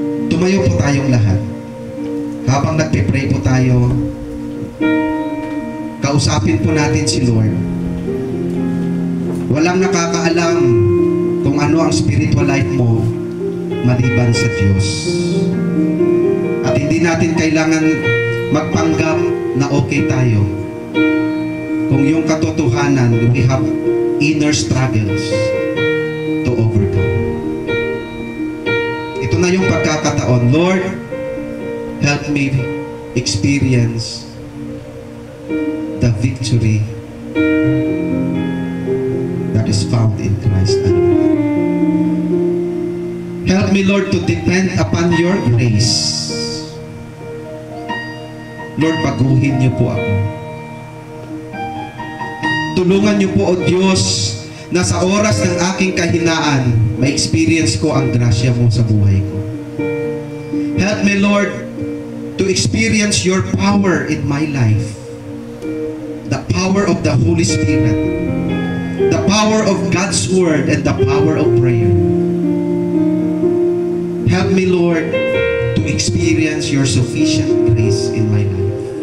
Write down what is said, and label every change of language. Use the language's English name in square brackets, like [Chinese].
[Filipino] Tumayo po tayong lahat. Habang nagpe-pray po tayo, kausapin po natin si Lord. Walang nakakaalam kung ano ang spiritual life mo maliban sa Diyos. At hindi natin kailangan magpanggap na okay tayo. Kung yung katotohanan, [English] we have inner struggles to overcome. [Filipino] Ito na yung pagkakataon. [English] Lord, help me experience the victory that is found in Christ alone. Help me, Lord, to depend upon your grace. [Filipino] Lord, baguhin niyo po ako. Tulungan niyo po, O Diyos, na sa oras ng aking kahinaan, ma-experience ko ang grasya mo sa buhay ko. [English] Help me, Lord, to experience your power in my life. The power of the Holy Spirit. The power of God's Word and the power of prayer. Help me, Lord, to experience your sufficient grace in my life.